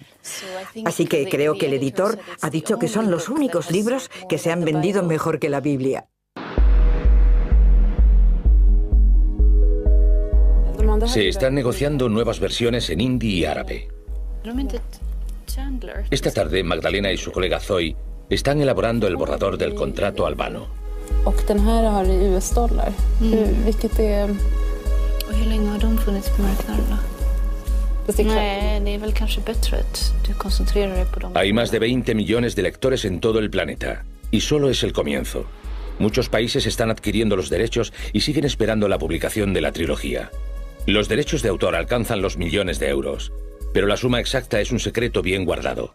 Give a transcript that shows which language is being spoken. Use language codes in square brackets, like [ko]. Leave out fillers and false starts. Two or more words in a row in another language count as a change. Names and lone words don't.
[es] Así que creo que el editor ha dicho que son los únicos libros que se han vendido mejor que la Biblia. Se están negociando nuevas versiones en hindi y árabe. Esta tarde, Magdalena y su colega Zoe están elaborando el borrador del contrato albano. [sv] Och den här har US-dollar, vilket är... Och hur länge har de funnits på marknaden då? [es] Hay más de 20 millones de lectores en todo el planeta, y solo es el comienzo. Muchos países están adquiriendo los derechos y siguen esperando la publicación de la trilogía. Los derechos de autor alcanzan los millones de euros, pero la suma exacta es un secreto bien guardado.